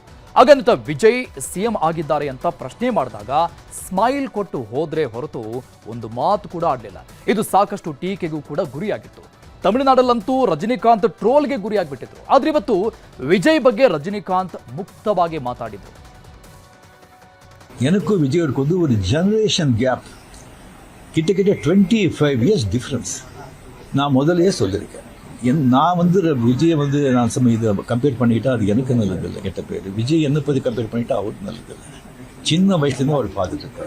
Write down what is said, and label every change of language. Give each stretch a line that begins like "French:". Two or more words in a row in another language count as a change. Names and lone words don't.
Kannada: ಆಗ ನಟ ವಿಜಯ್ CM ಆಗಿದ್ದಾರೆ ಅಂತ ಪ್ರಶ್ನೆ ಮಾಡಿದಾಗ ಸ್ಮೈಲ್ ಕೊಟ್ಟು ಹೋದ್ರೆ ಹೊರತು ಒಂದು ಮಾತು ಕೂಡ ಆಡಲಿಲ್ಲ. ಇದು ಸಾಕಷ್ಟು ಟೀಕೆಗೂ ಕೂಡ ಗುರಿಯಾಗಿತ್ತು. ತಮಿಳುನಾಡಲ್ಲಂತೂ ರಜನಿಕಾಂತ್ ಟ್ರೋಲ್ಗೆ ಗುರಿಯಾಗ್ಬಿಟ್ಟಿದ್ರು. ಆದ್ರೆ ಇವತ್ತು ವಿಜಯ್ ಬಗ್ಗೆ ರಜನಿಕಾಂತ್ ಮುಕ್ತವಾಗಿ ಮಾತಾಡಿದ್ರು.
Tamil: எனக்கும் விஜய்க்கு வந்து ஒரு
English: generation gap,
Tamil: கிட்டத்தட்ட 25
English: years difference.
Tamil: நான் முதல்லயே சொல்லியிருக்கேன். நான் வந்து விஜய் வந்து நான் இதை கம்பேர் பண்ணிக்கிட்டா அது எனக்கு நல்லதில்லை, கெட்ட பேர். விஜய் என்னை பற்றி கம்பேர் பண்ணிட்டா அவருக்கு நல்லதில்லை. சின்ன வயசுலேருந்து அவர் பார்த்துட்டு இருக்காரு.